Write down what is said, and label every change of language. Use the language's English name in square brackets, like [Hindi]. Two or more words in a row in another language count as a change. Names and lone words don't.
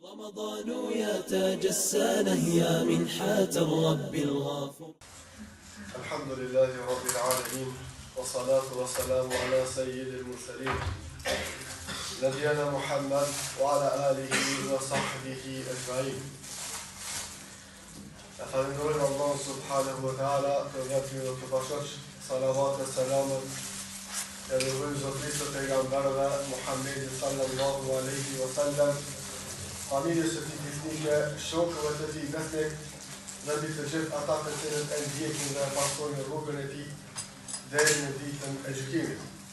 [Arabic] رمضان يا تاج السنة يا منحة الرب الغفور. الحمد لله رب العالمين والصلاة والسلام على سيد المرسلين نبينا محمد وعلى آله وصحبه أجمعين. [Albanian] Falenderojmë Allahun [Arabic] سبحانه وتعالى [Albanian] për vetëm dhe të pashosh salavat e selamet e rrugës Zotërisë së pejgamberëve Muhammedit [Arabic] صلى الله عليه وسلم, [Albanian] familjes së tij fisnike, shokëve të tij besnik dhe mbi të gjithë ata të cilët e ndjekin dhe pasojnë rrugën e tij deri në ditën e gjykimit.